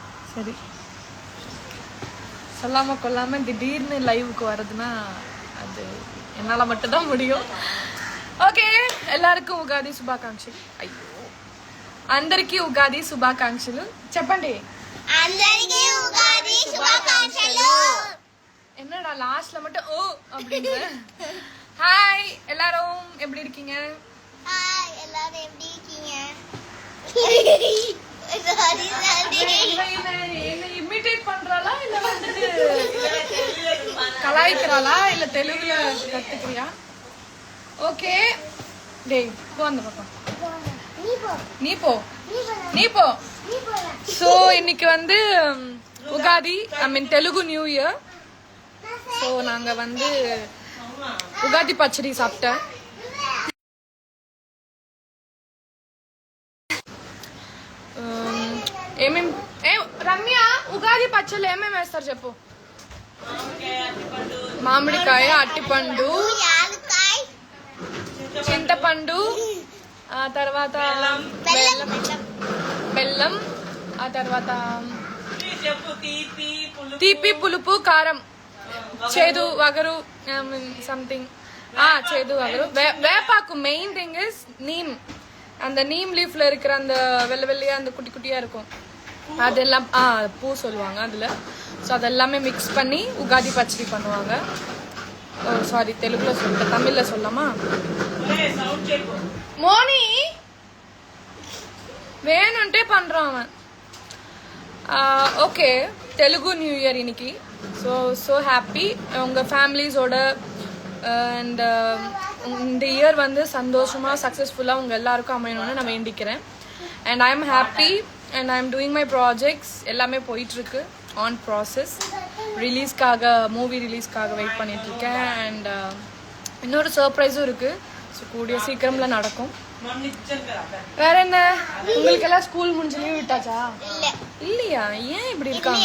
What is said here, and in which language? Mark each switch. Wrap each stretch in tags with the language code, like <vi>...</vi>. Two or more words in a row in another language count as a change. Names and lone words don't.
<ta>சரி, சொல்லாம கொள்ளாம திடீர்னு லைவுக்கு வரதுன்னா அது என்னால மட்டும்தான் முடியும்.</ta> <te>ఓకే, எல்லாருக்கும் ఉగాది శుభాకాంక్షలు. అయ్యో, అందరికీ ఉగాది శుభాకాంక్షలు చెప్పండి. అందరికీ ఉగాది శుభాకాంక్షలు.</te> <ta>என்னடா லாஸ்ட்ல மட்டும் ஓ அப்படிங்க. ஹாய் எல்லாரும், எப்படி இருக்கீங்க? ஹாய் எல்லாரும், எப்படி இருக்கீங்க? என்ன இமிட்டேட் பண்றாளா இல்ல வந்துட்டு கலாய்க்கிறாளா இல்ல தெலுங்குல கத்துக்கிறியா? ஓகே, டேய் போ அந்த பக்கம். நீ போ. ஸோ இன்னைக்கு வந்து உகாதி,</ta> <en>I mean Telugu New Year.</en> <ta>ஸோ நாங்கள் வந்து உகாதி பச்சடி சாப்பிட்டேன்.</ta> <te>రమ్య, ఉగాది పచ్చళ్ళు ఏమేమి వేస్తారు చెప్పు. మామిడికాయ, అట్టిపండు, చింతపండు, ఆ తర్వాత బెల్లం, ఆ తర్వాత తీపి, పులుపు, కారం, చేదు, వగరు, సంథింగ్ చేదు, వగరు, వేపాకు.</te> <en>main thing is neem.</en> <ta>அந்த நீம் லீஃப்ல இருக்கிற அந்த வெள்ளை வெள்ளையா அந்த குட்டி குட்டியா இருக்கும், அதெல்லாம் பூ சொல்லுவாங்க அதுல. ஸோ அதெல்லாமே மிக்ஸ் பண்ணி உகாதி பச்சடி பண்ணுவாங்க. ஓ சாரி, தெலுங்குல சொல்லிட்டேன், தமிழ்ல சொல்லாமா? மோனி வேணும்ட்டே பண்றான் அவன். ஓகே,</ta> <en>Telugu New Year</en> <ta>இன்னைக்கு.</ta> <en>so happy</en> <ta>உங்க ஃபேமிலிஸோட. அண்ட் இந்த இயர் வந்து சந்தோஷமா சக்ஸஸ்ஃபுல்லா உங்க எல்லாருக்கும் அமையணும்னு நான் வேண்டிக்கிறேன்.</ta> <en>and I am happy and I am doing my projects.</en> <ta>எல்லாமே போயிட்டு இருக்கு,</ta> <en>on process.</en> <ta>ரிலீஸ்க்காக, மூவி ரிலீஸ்க்காக வெயிட் பண்ணிட்டு இருக்கேன். அண்ட் இன்னொரு சர்ப்ரைஸும் இருக்கு. ஸோ கூடிய சீக்கிரம்ல நடக்கும். வேற என்ன, உங்களுக்கு எல்லாம் ஸ்கூல் முடிஞ்சு லீவ் விட்டாச்சா? இல்லையா? ஏன் இப்படி இருக்காங்க?</ta>